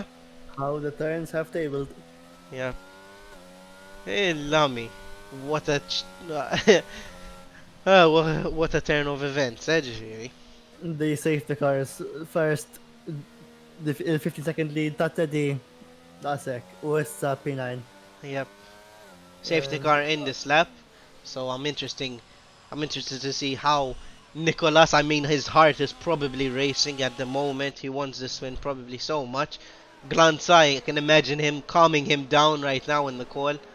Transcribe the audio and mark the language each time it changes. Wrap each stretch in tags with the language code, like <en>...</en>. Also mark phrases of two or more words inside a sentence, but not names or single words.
<en>How the turns have tabled. Yeah. Hey, Lami. What a what a turn of events, ġifieri. The safety cars first, the 50-second lead</en> <mt>ta' Teddy daqsek u issa</mt> <en>P9. Yep. Safety car in this lap. So I'm interested to see how Nicholas, I mean his heart is probably racing at the moment. He wants this win probably so much. Glanza, I can imagine him calming him down right now in the call.</en>